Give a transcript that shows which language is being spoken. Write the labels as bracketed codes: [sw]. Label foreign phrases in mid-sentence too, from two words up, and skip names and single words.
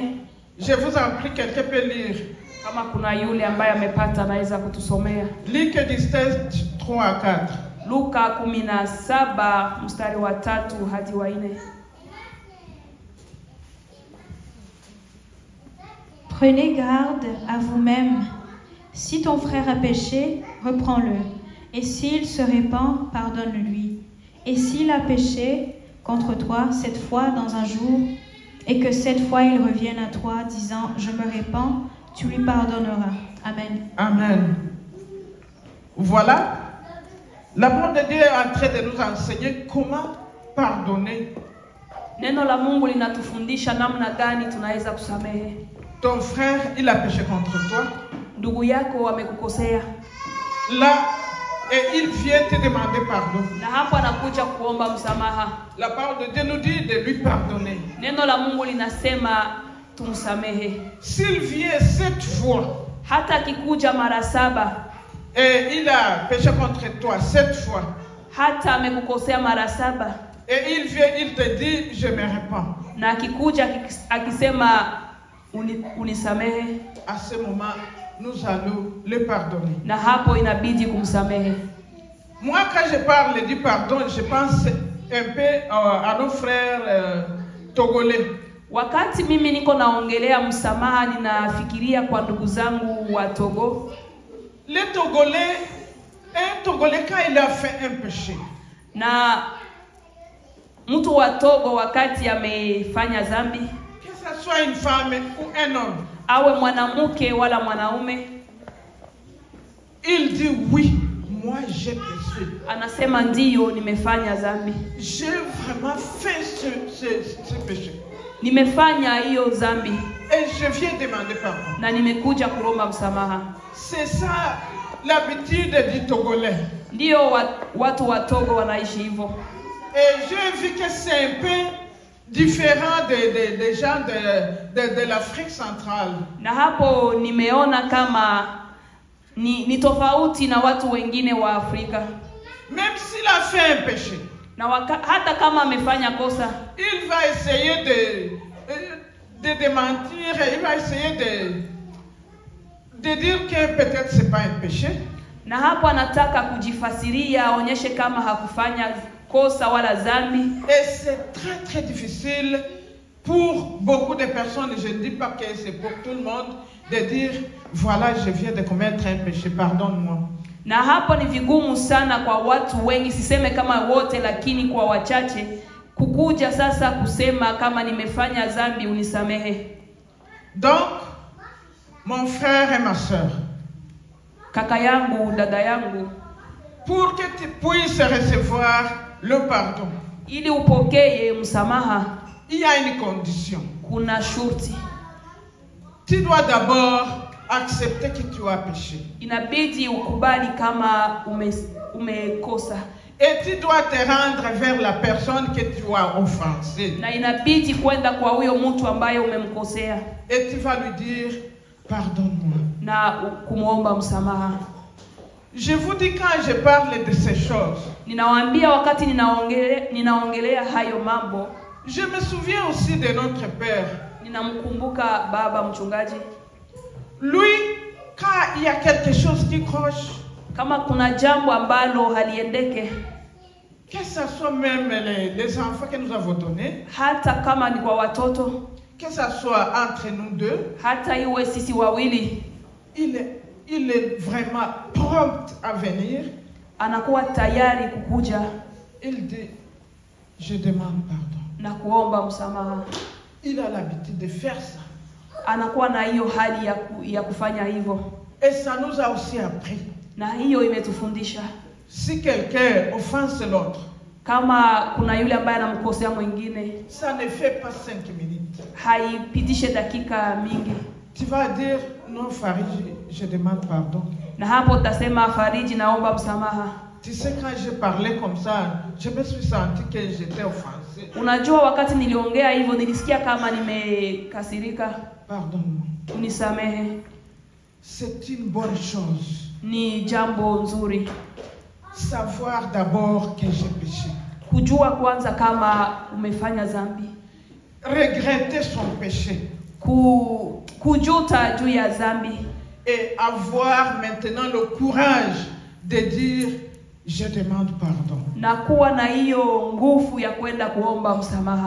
[fr] Je vous en prie, quelqu'un peut lire. [sw] Kama kuna yule ambaye amepata anaweza kutusomea. [fr] Luc 17 3 à 4. [sw] Luka 17 mstari wa 3 hadi wa 4. [fr] Prenez garde à vous-même. Si ton frère a péché, reprends-le. Et s'il se répand, pardonne-lui. Et s'il a péché contre toi 7 fois dans un jour, et que 7 fois il revienne à toi disant « Je me répands », tu lui pardonneras. Amen. Amen. Voilà. La parole de Dieu est en train de nous enseigner comment pardonner. [sw] Neno la Mungu linatufundisha namna gani tunaweza kusamehe. [fr] Ton frère, il a péché contre toi. [sw] Ndugu yako amekukosea. [fr] Là, et il vient te demander pardon. [sw] Na hapo anakuja kuomba msamaha. [fr] La parole de Dieu nous dit de lui pardonner. [sw] Neno la Mungu linasema tumsamehe. [fr] S'il vient 7 fois, [sw] hata akikuja mara 7, [fr] et il a péché contre toi 7 fois, [sw] hata amekukosea mara 7, [fr] et il vient, il te dit je me répands. [sw] Na akikuja akisema unisamehe, [fr] à ce moment nous allons le pardonner. [sw] Na hapo inabidi kumsamehe. [fr] Moi quand je parle du pardon, je pense un peu à nos frères togolais. [sw] Wakati mimi niko naongelea msamaha, ninafikiria kwa ndugu zangu wa Togo. [fr] Les Togolais, un Togolais quand il a fait un péché. [sw] Na mtu wa Togo wakati amefanya dhambi, [fr] que ça soit une femme ou un homme, [sw] awe mwanamke wala mwanaume, [fr] il dit oui, moi j'ai péché. [sw] Anasema ndiyo, nimefanya dhambi. [fr] J'ai vraiment fait ce péché. [sw] Nimefanya hiyo dhambi. [fr] Et je viens demander pardon. [sw] Na nimekuja kuomba msamaha. [fr] C'est ça l'habitude du Togolais. [sw] Ndio watu wa Togo wanaishi hivyo. [fr] Et j'ai vu que c'est un peu différent des gens de l'Afrique centrale. [sw] Na hapo nimeona kama ni tofauti na watu wengine wa Afrika. [fr] Même s'il a fait un péché, [sw] Na hata kama amefanya kosa, [fr] il va essayer de démentir, il va essayer de dire que peut-être c'est pas un péché. [sw] na hapo anataka kujifasiria aonyeshe kama hakufanya kosa wala dhambi. [fr] Et c'est très très difficile pour beaucoup de personnes, je ne dis pas que c'est pour tout le monde, de dire voilà, je viens de commettre un péché, pardonne-moi. [sw] Na hapo ni vigumu sana kwa watu wengi, siseme kama wote, lakini kwa wachache kukuja sasa kusema kama nimefanya dhambi unisamehe. [fr] Donc, mon frère et ma sœur, [sw] Kaka yangu, dada yangu, [fr] pour que tu puisses recevoir le pardon, [sw] ili upokee msamaha, [fr] il y a une condition. [sw] kuna shurti. [fr] Tu dois d'abord accepter que tu as péché. [sw] Inabidi ukubali kama umekosa. [fr] Et tu dois te rendre vers la personne que tu as offensée. [sw] Na inabidi kwenda kwa huyo mtu ambaye umemkosea. [fr] Et tu vas lui dire, pardonne-moi. [sw] Na kumuomba msamaha. [fr] Je vous dis, quand je parle de ces choses, [sw] Ninawaambia wakati ninaongelea hayo mambo, [fr] je me souviens aussi de notre père. [sw] ninamkumbuka baba mchungaji. [fr] Lui, quand il y a quelque chose qui croche, [sw] Kama kuna jambo ambalo haliendeke, [fr] que ce soit même les enfants que nous avons donnés, [sw] hata kama ni kwa watoto, [fr] que ce soit entre nous deux, [sw] hata iwe sisi wawili, [fr] il est vraiment prompt à venir. [sw] anakuwa tayari kukuja [fr] Il dit, je demande pardon. [sw] na kuomba msamaha. [fr] Il a l'habitude de faire ça. [sw] Anakuwa na hiyo hali ya kufanya hivyo. [fr] Et ça nous a aussi appris. [sw] Na hiyo imetufundisha [fr] Si quelqu'un offense l'autre, [sw] kama kuna yule ambaye anamkosea mwingine, [fr] ça ne fait pas 5 minutes. [sw] haipitishe dakika mingi. [fr] Tu vas dire, non Farid, je demande pardon. [sw] Na hapo utasema, Fariji, naomba msamaha. [fr] Tu sais, quand je parlais comme ça, je me suis senti que j'étais offensé. [sw] Unajua wakati niliongea hivyo nilisikia kama nimekasirika. [fr] Pardonne-moi. [sw] Unisamehe. [fr] C'est une bonne chose. [sw] Ni jambo nzuri [fr] Savoir d'abord que j'ai péché. [sw] kujua kwanza kama umefanya dhambi. [fr] Regretter son péché. [sw] Kujuta juu ya dhambi. [fr] Et avoir maintenant le courage de dire, je demande pardon. [sw] Na kuwa na hiyo nguvu ya kwenda kuomba msamaha.